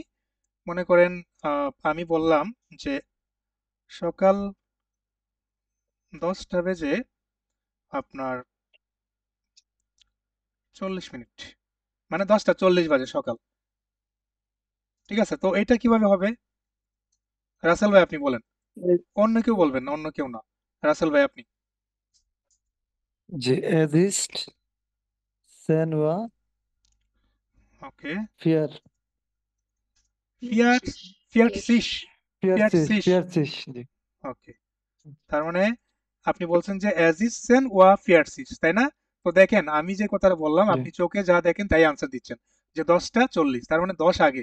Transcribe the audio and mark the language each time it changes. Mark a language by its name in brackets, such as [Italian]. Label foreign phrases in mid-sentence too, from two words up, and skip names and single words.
[Bangla] মনে করেন আমি বললাম যে সকাল 10টা বেজে আপনার 40 মিনিট, মানে 10টা 40 বাজে সকাল। ঠিক আছে, তো এটা কিভাবে হবে? রাসেল ভাই আপনি বলেন। অন্য কেউ বলবেন না, অন্য কেউ না। রাসেল ভাই আপনি। [German] যে es ist 10 Uhr [Bangla] ওকে, 4 [German] vier, vierzig, vier [Bangla] 40 [German] সিস। [Bangla] 40 জি ওকে, তার মানে আপনি বলছেন যে [German] es ist zehn vor vierzig, [Bangla] তাই না? তো দেখেন আমি যে কথাটা বললাম, জি আপনি চোখে যা দেখেন তাই আনসার দিচ্ছেন, যে 10টা 40, তার মানে 10 আগে।